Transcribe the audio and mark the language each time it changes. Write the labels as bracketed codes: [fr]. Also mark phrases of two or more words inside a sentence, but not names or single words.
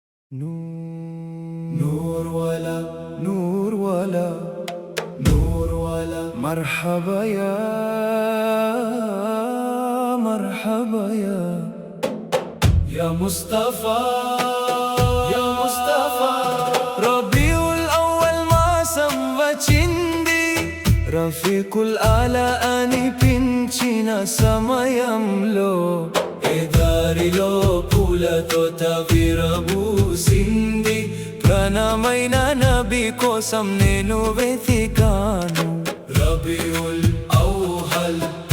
[ur] نور ولا نور ولا نور ولا [ar] مرحبا يا مرحبا يا مصطفى يا مصطفى ربيع الأول [te] మాసం వచ్చింది [ar] رفيق الأعلى [te] అని పిలిచిన సమయంలో ఏ దారిలో పూలతో విరబూసింది ప్రాణమైన నబీ కోసం నేను వెతికాను రబీఉల్ ఔవల్